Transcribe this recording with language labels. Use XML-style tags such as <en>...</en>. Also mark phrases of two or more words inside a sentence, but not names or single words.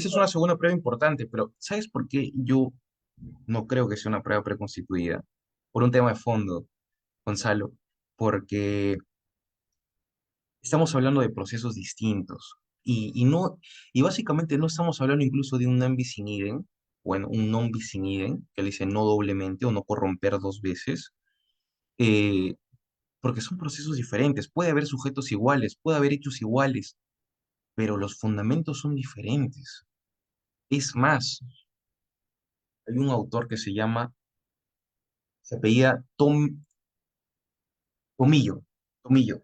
<es>y esa es una segunda prueba importante, pero ¿sabes por qué yo no creo que sea una prueba preconstituida? Por un tema de fondo, Gonzalo, porque estamos hablando de procesos distintos no, y básicamente no estamos hablando incluso de un</es> <la>non bis in idem,</la> <es>bueno, un</es> <la>non bis in idem,</la> <es>que le dice no doblemente o no corromper dos veces, eh, porque son procesos diferentes. Puede haber sujetos iguales, puede haber hechos iguales, pero los fundamentos son diferentes. Es más, hay un autor que se apellida Tomillo, Tomillo.</es>